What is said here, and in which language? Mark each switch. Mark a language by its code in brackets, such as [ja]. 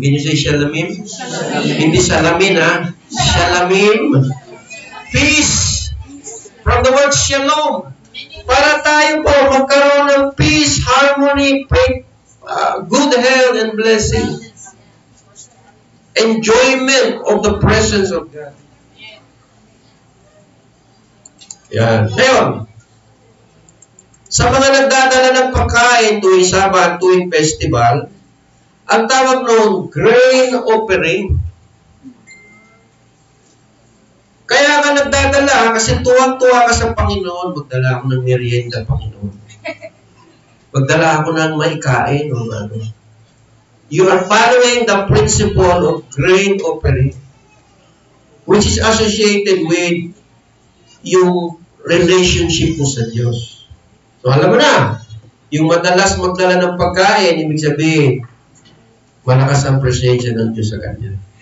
[en] Can you say Shelamim? [tl] Hindi Salamin, ha? [en] Shelamim. Peace. From the word Shalom. [tl] Para tayo po magkaroon ng peace, harmony, good health, and blessing. [en] Enjoyment of the presence of God. [tl] Yan. Ngayon, sa mga nagdadala ng pagkain tuwing Sabat, tuwing festival, ang tawag noon, grain offering. Kaya ka nagdadala kasi tuwang-tuwa ka sa Panginoon, magdala ako ng merienda, Panginoon. Magdala ako ng maikain o ano. [en] You are following the principle of grain offering, which is associated with [tl] yung relationship mo sa Diyos. So, alam mo na, yung madalas magdala ng pagkain, ibig sabihin, malakas ang presensya ng Diyos sa kanya.